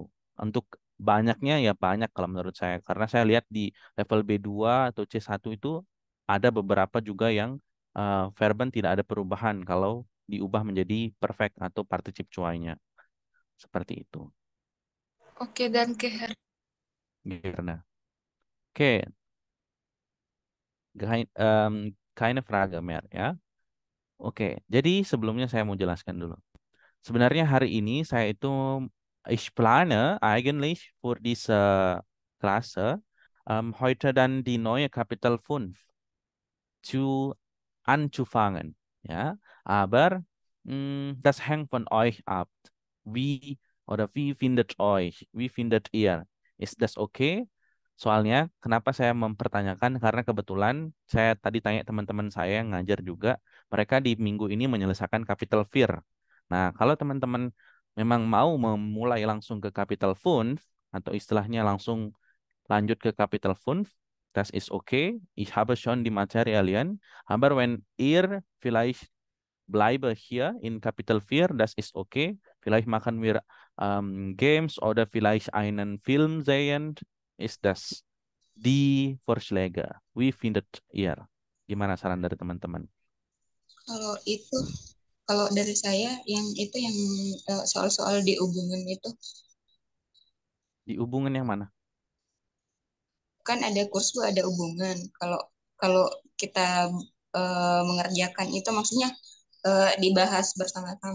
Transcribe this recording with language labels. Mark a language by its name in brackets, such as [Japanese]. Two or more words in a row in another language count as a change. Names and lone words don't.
[Indonesian] Untuk banyaknya ya banyak kalau menurut saya. Karena saya lihat di level B2 atau C1 itu ada beberapa juga yang verben tidak ada perubahan kalau diubah menjadi perfect atau particip cuainya. Seperti itu. Oke, dan ke Her. Girna. Oke, [German] keine Frage mehr ya. [Indonesian] Oke, jadi sebelumnya saya mau jelaskan dulu. Sebenarnya hari ini saya itu [German] ich plane eigentlich für diese Klasse heute dann die neue Kapitel 5 zu anzufangen. Ja, aber das hängt von euch ab. Wie wie findet euch? Wie findet ihr? Ist das okay? [Indonesian] Soalnya kenapa saya mempertanyakan karena kebetulan saya tadi tanya teman-teman saya yang ngajar juga, mereka di minggu ini menyelesaikan Kapitel 4. Nah, kalau teman-teman memang mau memulai langsung ke Kapitel 5 atau istilahnya langsung lanjut ke Kapitel 5, [German] das ist okay. Ich habe schon die Materialien, aber wenn ihr vielleicht bleibe hier in Kapitel 4, das ist okay. Vielleicht machen wir Games oder vielleicht einen Film sehen. Ist das die Vorschläge? Wie findet ihr? [Indonesian] Gimana saran dari teman-teman? Kalau itu, kalau dari saya yang itu yang soal-soal di hubungan itu Di hubungan yang mana? kan ada kursus ada hubungan. Kalau kalau kita mengerjakan itu maksudnya dibahas bersama-sama.